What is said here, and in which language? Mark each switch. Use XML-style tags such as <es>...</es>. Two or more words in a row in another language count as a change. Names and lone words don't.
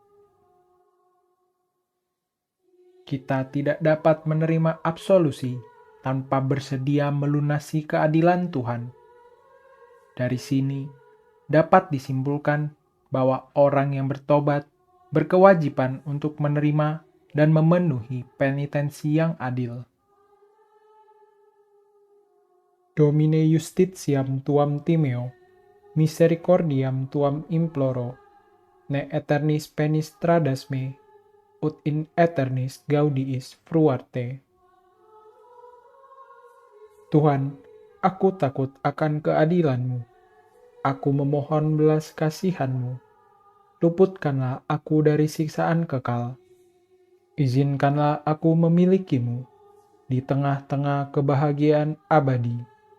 <id>Kita tidak dapat menerima absolusi tanpa bersedia melunasi keadilan Tuhan. Dari sini dapat disimpulkan bahwa orang yang bertobat berkewajiban untuk menerima dan memenuhi penitensi yang adil.</id> <la>Domine justitiam tuam timeo, misericordiam tuam imploro, ne eternis penis tradas me, ut in eternis gaudiis fruarte.</la> <id>Tuhan, aku takut akan keadilan-Mu. Aku memohon belas kasihan-Mu. Luputkanlah aku dari siksaan kekal. Izinkanlah aku memilikimu di tengah-tengah kebahagiaan abadi.</id>